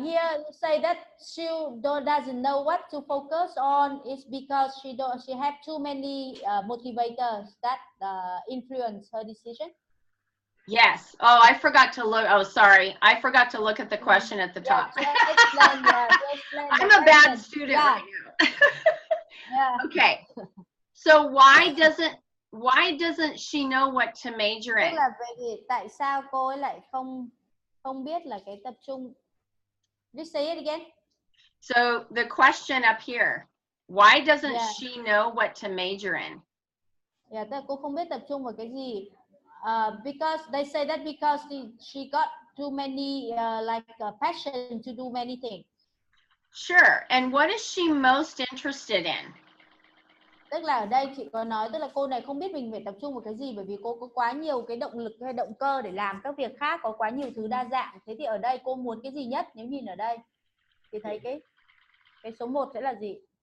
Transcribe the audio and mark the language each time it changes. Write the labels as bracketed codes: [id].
[en] Here you say that she doesn't know what to focus on is because she have too many motivators that influence her decision. Yes. Oh, I forgot to look. Oh, sorry. I forgot to look at the question at the top. Explain I'm the a bad question. student Yeah. right now. Yeah. Okay. So why doesn't she know what to major [vi] Tức [en] in? [vi] là vậy tại sao cô ấy lại không biết là cái tập trung? [en] Just say it again. So the question up here, why doesn't she know what to major in? [vi] Yeah, tức là cô không biết tập trung vào cái gì. [en] Because they say that because she got too many passion to do many things. Sure. And what is she most interested in? [vi] Tức là ở đây chị có nói tức là cô này không biết mình phải tập trung vào cái gì bởi vì cô có quá nhiều cái động lực hay động cơ để làm các việc khác, có quá nhiều thứ đa dạng. Thế thì ở đây cô muốn cái gì nhất? Nếu nhìn ở đây thì thấy cái số 1 sẽ là gì?